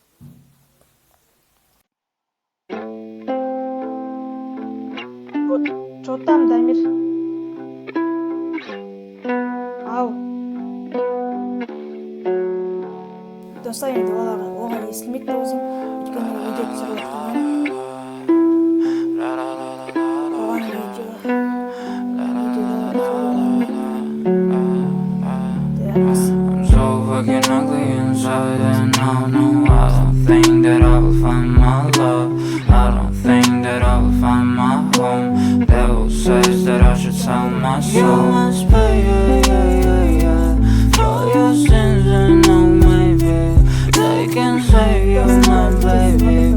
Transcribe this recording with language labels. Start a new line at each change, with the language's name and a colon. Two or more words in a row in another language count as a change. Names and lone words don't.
Russian: Что там, Дамир? Ау.
Kazakh: Достар, енді оған естілмейді өзім. Өйткені видео түсіріп жатқанмын. Оған
English: I'm so fucking ugly inside and I don't think that I will find my love. I don't think that I will find my home. Devil says that I should sell my soul. You must pay, for your sins and no maybe they can save you, my baby.